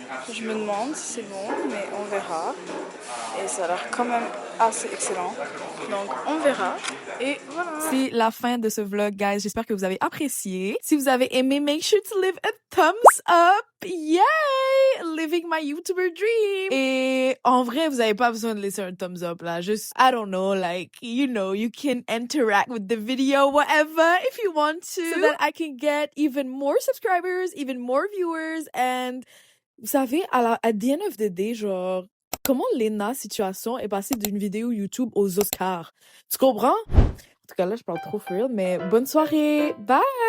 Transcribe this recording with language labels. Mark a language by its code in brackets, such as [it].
[fr] Je me demande si c'est bon, mais on verra. Et ça a l'air quand même assez excellent. Donc on verra. Et voilà. C'est la fin de ce vlog, guys. J'espère que vous avez apprécié. Si vous avez aimé, [en] make sure to leave a thumbs up. [fr] Yay! [en] Living my YouTuber dream. [fr] Et en vrai, vous avez pas besoin de laisser un thumbs up là. [en] Juste, I don't know, like, you know, you can interact with the video, whatever, if you want to. So that I can get even more subscribers, even more viewers. [fr] And vous savez, [en] at the end of the day, [fr] genre, comment Lena Situation est passée d'une vidéo YouTube aux Oscars? Tu comprends? En tout cas, là, je parle trop [en] for real, [fr] mais bonne soirée. Bye!